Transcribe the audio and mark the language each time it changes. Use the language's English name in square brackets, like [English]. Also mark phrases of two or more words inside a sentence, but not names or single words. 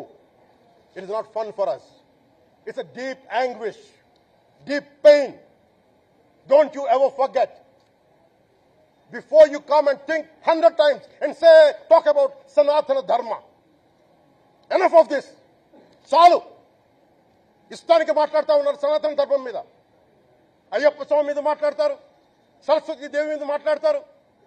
[English] It is not fun for us. It's a deep anguish, deep pain. Don't you ever forget. Before you come and think 100 times and talk about Sanatana Dharma. Enough of this. [Telugu] Chalu. ఇష్టానికి మాట్లాడ్త ఉన్నారు సనాతన ధర్మం మీద. అయ్యప్ప స్వామి మీద మాట్లాడ్తారు. సరస్వతి దేవి మీద మాట్లాడ్తారు.